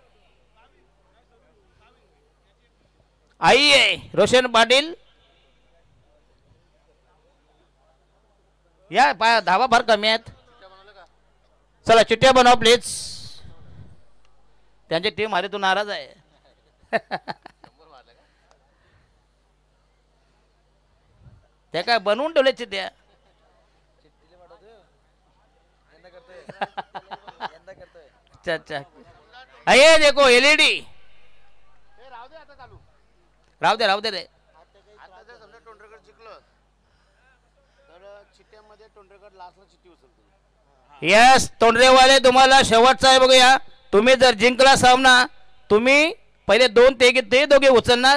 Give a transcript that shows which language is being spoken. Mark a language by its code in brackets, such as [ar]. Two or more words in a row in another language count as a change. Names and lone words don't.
[mr] आइए रोशन पाटील या धावा फार कमी आहेत. चला चिठ्ठ्या बनवा प्लीज. त्यांची टीम हरी तू नाराज आहे. त्या काय बनवून ठेवले चिठ्ठ्या. [hi] अच्छा अच्छा. अये देखो एलईडी. [mr] राहू दे रे. यस तोंडरेवाले तुम्हाला शेवटचा आहे बघूया. तुम्ही जर जिंकला सामना तुम्ही पहिले 2 ते दोघे उचलणार.